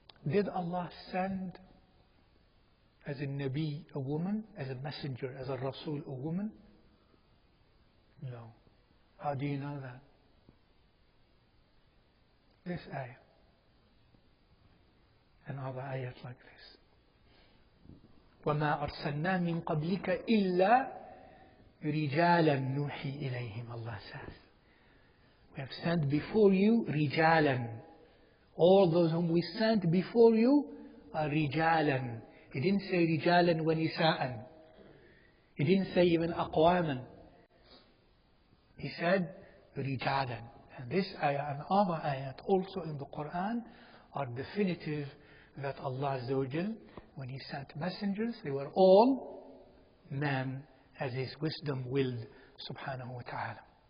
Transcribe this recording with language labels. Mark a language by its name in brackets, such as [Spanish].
[English] Did Allah send as a Nabi a woman, as a messenger, as a Rasul a woman? No. How do you know that? This ayah and other ayahs like this. [Arabic] وَمَا أَرْسَلْنَا مِن قَبْلِكَ إِلَّا رِجَالًا نُوحِي إِلَيْهِمْ, [English] Allah says. We have sent before you رِجَالًا. All those whom we sent before you are رِجَالًا. He didn't say [Arabic] رِجَالًا وَنِسَاءً. [English] He didn't say even أقواما. He said رِجَالًا. And this ayah and other ayat also in the Quran are definitive that Allah Azza wa Jal, when He sent messengers, they were all men as His wisdom willed, subhanahu wa ta'ala.